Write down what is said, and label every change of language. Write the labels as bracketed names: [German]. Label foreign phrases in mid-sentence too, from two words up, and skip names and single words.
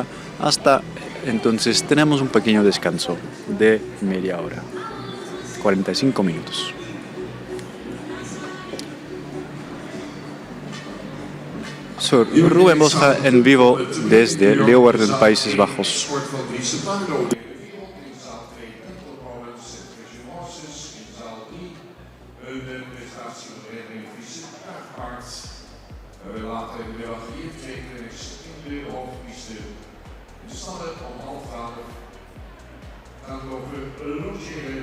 [Spanish] Hasta entonces tenemos un pequeño descanso de media hora, 45 minutos. Soy Rubén Bosja en vivo desde Leeuwarden, Países Bajos. [Dutch] We laten in de middag hier 2 clinics in de hoofdpiste. De stallen om 11:30 gaan we logeren.